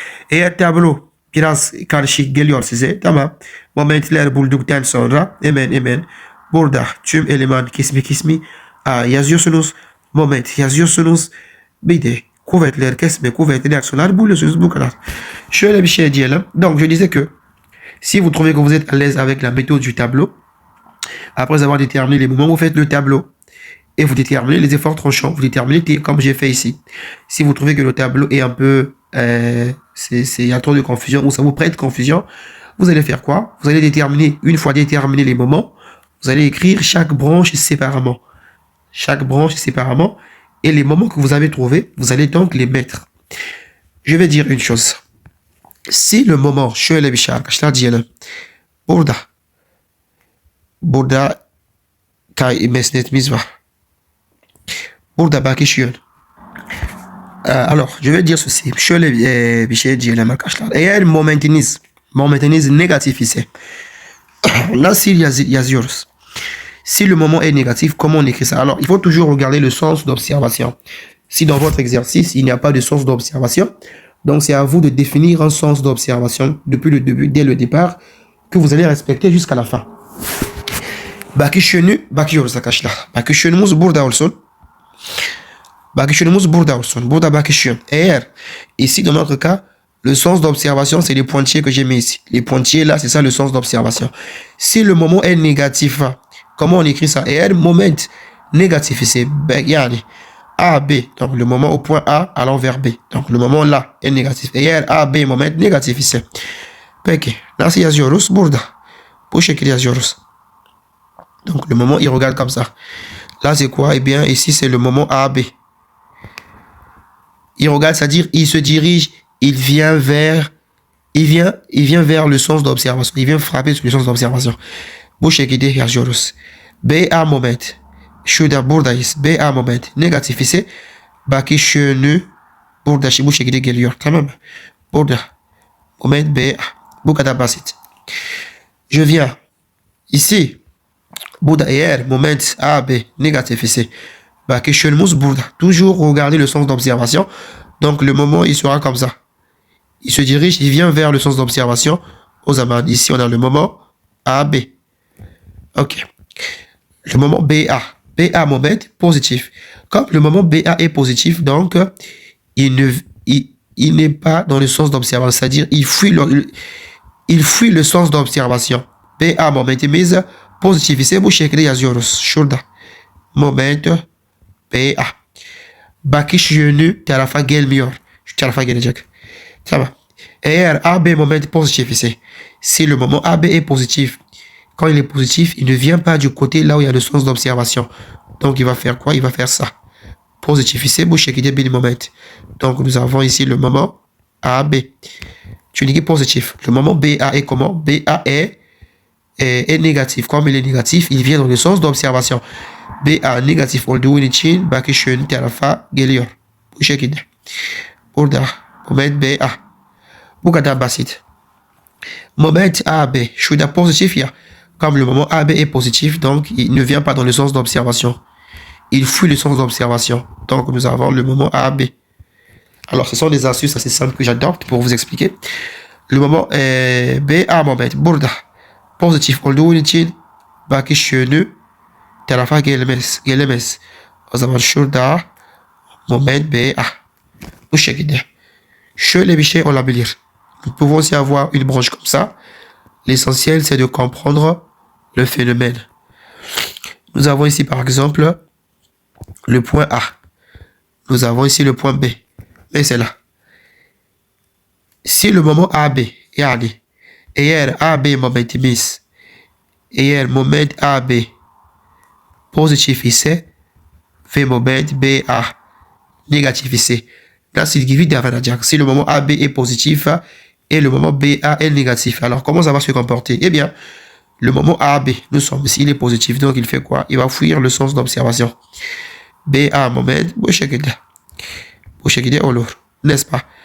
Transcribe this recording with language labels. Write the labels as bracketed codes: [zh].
[tr] Eğer tablo biraz karışık geliyor size, tamam. Momentler bulduktan sonra hemen burada tüm eleman kesme yazıyorsunuz. Moment yazıyorsunuz. Bir de kuvvetler, kesme, kuvvetli reaksiyonlar buluyorsunuz. Bu kadar. Şöyle bir şey diyelim. [fr] Donc, je disais que si vous trouvez que vous êtes à l'aise avec la méthode du tableau, après avoir déterminé les moments, vous faites le tableau. Et vous déterminez les efforts tranchants. Vous déterminez comme j'ai fait ici. Si vous trouvez que le tableau est un peu... il y a trop de confusion ou ça vous prête confusion, vous allez faire quoi? Vous allez déterminer, une fois déterminé les moments, vous allez écrire chaque branche séparément. Chaque branche séparément. Et les moments que vous avez trouvés, vous allez donc les mettre. Je vais dire une chose. Si le moment, [tr] şöyle bir şey arkadaşlar diyelim. Burada mesnetimiz var. Burada bakış yön. [fr] Alors, je vais dire ceci. [tr] Şöyle bir şey diyelim arkadaşlar. Eğer momentiniz negatif ise nasıl yazıyoruz? [fr] Si le moment est négatif, comment on écrit ça? Alors, il faut toujours regarder le sens d'observation. Si dans votre exercice, il n'y a pas de sens d'observation, donc c'est à vous de définir un sens d'observation depuis le début, dès le départ, que vous allez respecter jusqu'à la fin. [tr] Bakış yönü bakıyoruz arkadaşlar. Bakış yönümüz burada olsun. Burada bakış yön. Eğer, [fr] ici dans notre cas, le sens d'observation, c'est les pointillés que j'ai mis ici. Les pointillés là, c'est ça le sens d'observation. Si le moment est négatif, comment on écrit ça? Eğer moment négatif, c'est yani A, B. Donc le moment au point A allant vers B. Donc le moment là est négatif. [tr] Eğer A, B moment négatif ise. Peki, nasıl yazıyoruz? Burada. Bu şekilde yazıyoruz. [fr] Donc le moment, il regarde comme ça. Là, c'est quoi? Eh bien, ici, c'est le moment A, B. Il regarde, c'est-à-dire, il se dirige, il vient vers le sens d'observation. Il vient frapper sur le sens d'observation. [tr] Bu şekilde yazıyoruz. B, A moment. Şurada buradayız. B, A moment. Negatif ise bakış yönü burada bu şekilde geliyor. Tamam mı? Burada. Moment B, A. Bu kadar basit. [fr] Je viens. Ici. [tr] Burada eğer moment A, B négatif ise bakış yönümüz burada. [fr] Toujours regarder le sens d'observation. Donc le moment il sera comme ça. Il se dirige, il vient vers le sens d'observation. [tr] O zaman [fr] ici on a le moment A, B. Ok. Le moment BA. [tr] BA moment positif. [fr] Comme le moment BA est positif, donc il n'est pas dans le sens d'observation. C'est-à-dire il fuit le sens d'observation. [tr] BA momentimiz pozitif ise bu şekilde yazıyoruz. Şurada. Moment BA. Bakış yönü tarafa gelmiyor. Şu tarafa gelecek. Tamam. Eğer AB moment positif ise, [fr] si le moment AB est positif, quand il est positif, il ne vient pas du côté là où il y a le sens d'observation. Donc il va faire quoi? Il va faire ça. [tr] Positif ise bu şekilde bir moment. [fr] Donc nous avons ici le moment AB. Tu dis positif. Le moment BA est comment? BA est négatif. Comme il est négatif, il vient dans le sens d'observation. [tr] BA négatif olduğu için bakışın tarafa geliyor. Bu şekilde. Burada moment BA. Bu kadar basit. Moment AB. Şurada positif ya. [fr] Comme le moment AB est positif, donc il ne vient pas dans le sens d'observation. Il fuit le sens d'observation. Donc nous avons le moment AB. Alors ce sont des astuces assez simples que j'adopte pour vous expliquer. Le moment BA moment. [tr] Burada pozitif olduğu için bakış yönü tarafa gelemez. O zaman şurada moment BA. Bu şekilde. Şöyle bir şey olabilir. [fr] Nous pouvons aussi avoir une branche comme ça. L'essentiel, c'est de comprendre le phénomène. Nous avons ici, par exemple, le point A. Nous avons ici le point B. Mais c'est là. Si le moment AB, [tr] yani, eğer AB momentimiz, eğer moment AB pozitif ise ve moment BA négatif ise, nasıl gibi davranacak? [fr] Si le moment AB est positif et le moment BA est négatif, alors comment ça va se comporter? Eh bien, le moment AB, nous sommes ici, il est positif, donc il fait quoi? Il va fuir le sens d'observation. [tr] BA moment, bu şekilde olur, [fr] n'est-ce pas?